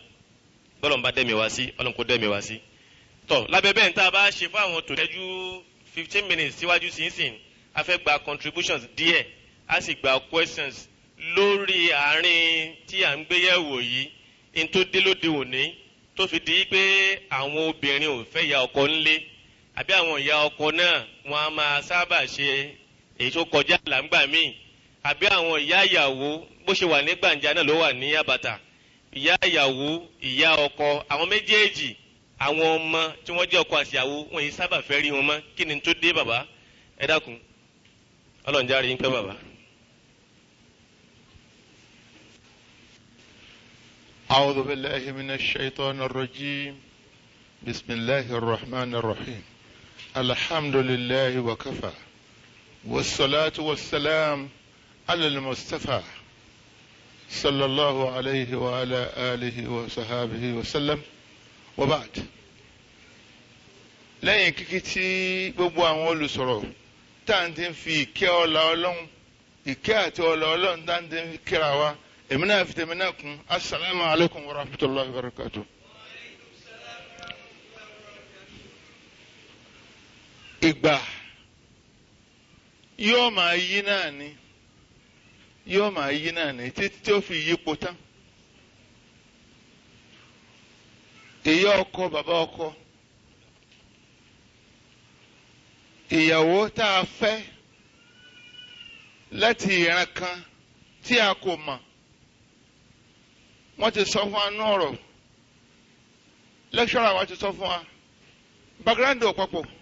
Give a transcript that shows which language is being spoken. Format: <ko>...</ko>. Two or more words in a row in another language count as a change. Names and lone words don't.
<yo>Bọ́lọ̀ ń bá dẹ́mi wá sí, Ọlọ́run kó dẹ́mi wá sí. Tọ́ lábẹ́ bẹ́ẹ̀ tá a bá ṣe fún àwọn tòlẹ́jú 15 minutes síwájú sínsìn, a fẹ́ gba contributions díẹ̀, a sì gba questions lórí àárín tí à ń gbéyẹ̀wò yìí, in tó dé lóde òní, tó fi di pé àwọn obìnrin ò fẹ́ ya ọkọ ńlé, àbí àwọn ìyá ọkọ náà wọ́n á máa sábà ṣe èyí tó kọjá làǹgbà míì, àbí àwọn ìyá ìyàwó bó ṣe wà ní gbàǹjà náà ló wà ní àbàtà. Ìyá ìyàwó, ìyá ọkọ, àwọn méjèèjì, àwọn ọmọ tí wọ́n jẹ́ ọkọ àti ìyàwó, wọ́n yìí sábà fẹ́ rí wọn mọ́. Kí ni tó dé bàbá? Ẹ dákun. Ọlọ́run járe yín pẹ́ bàbá.</yo> <ar>أعوذ بالله من الشيطان الرجيم بسم الله الرحمن الرحيم الحمد لله وكفى والصلاة والسلام على المصطفى صلى الله عليه وعلى آله وصحابه وسلم وبعد.</ar> <yo>lẹ́yìn kíkí tí gbogbo àwọn olùsọ̀rọ̀ tá à ń ti fi ìkẹ́ ọlá Ọlọ́run ìkẹ́ àti ọlá Ọlọ́run tá à ń ti kíra wa, èmi náà fi tèmi náà kún.</yo> <ar>السلام عليكم ورحمة الله وبركاته.</ar> <yo>Ìgbà yóò máa yí náà ni, yóò máa yí náà ni títí tí ó fi yípo tán. Ìyá ọkọ, bàbá ọkọ, ìyàwó tá a fẹ́ láti ìran kan tí a kò mọ̀, wọ́n ti sọ fún wa ní ọ̀rọ̀, lẹ́kṣọ́rà wa ti sọ fún wa, background ọ̀pọ̀pọ̀,</yo>